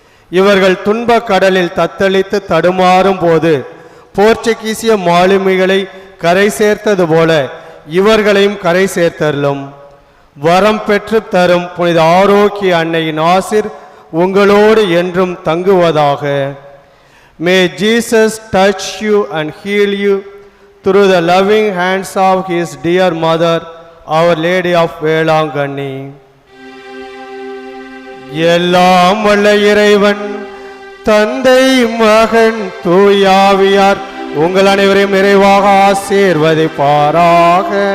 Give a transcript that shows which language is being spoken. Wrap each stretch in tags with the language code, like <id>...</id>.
<ta>இவர்கள் துன்ப கடலில் தத்தளித்து தடுமாறும் போது போர்ச்சுகீசிய மாலுமிகளை கரை சேர்த்தது போல இவர்களையும் கரை சேர்த்தருளும். வரம் பெற்று தரும் புனித ஆரோக்கிய அன்னையின் ஆசிர் உங்களோடு என்றும் தங்குவதாக.</ta> <en>May Jesus touch you and heal you through the loving hands of his dear mother, Our Lady of Velankanni.</en> <ta>எல்லாம் வல்ல இறைவன் தந்தை மகன் தூயாவியார் உங்கள் அனைவரையும் நிறைவாக ஆசீர்வதிப்பாராக.</ta>